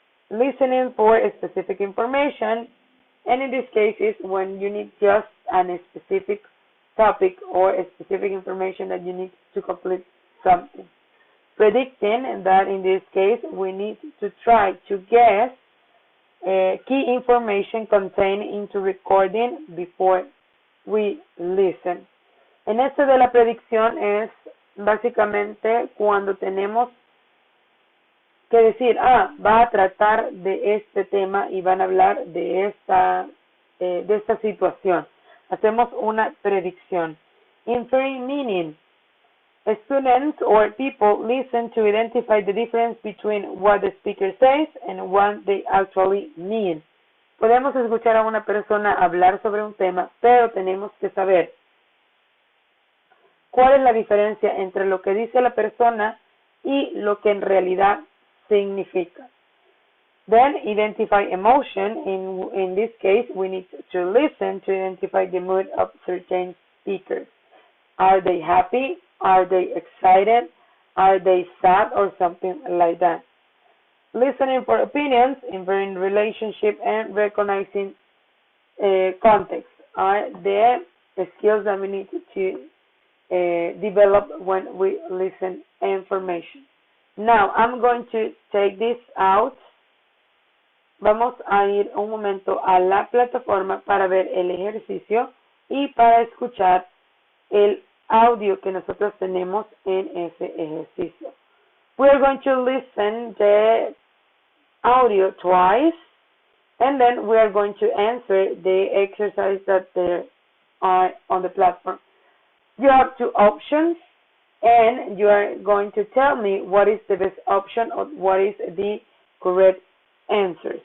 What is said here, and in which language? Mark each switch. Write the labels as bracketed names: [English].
[English] Listening for specific information, and in this case is when you need just a specific topic or a specific information that you need to complete something. Predicting, and that in this case we need to try to guess key information contained into recording before we listen. [Spanish] En esto de la predicción es básicamente cuando tenemos que decir, va a tratar de este tema y van a hablar de esta situación. Hacemos una predicción. [English] Inferring meaning. Students or people listen to identify the difference between what the speaker says and what they actually mean. [Spanish] Podemos escuchar a una persona hablar sobre un tema, pero tenemos que saber cuál es la diferencia entre lo que dice la persona y lo que en realidad significa. [English] Then identify emotion. In this case, we need to listen to identify the mood of certain speakers. Are they happy? Are they excited? Are they sad or something like that? Listening for opinions, inferring relationship, and recognizing context are the skills that we need to develop when we listen information. Now, I'm going to take this out. [Spanish] Vamos a ir un momento a la plataforma para ver el ejercicio y para escuchar el audio que nosotros tenemos en ese ejercicio. [English] We are going to listen the audio twice, and then we are going to answer the exercise that there are on the platform. You have two options, and you are going to tell me what is the best option or what is the correct answer.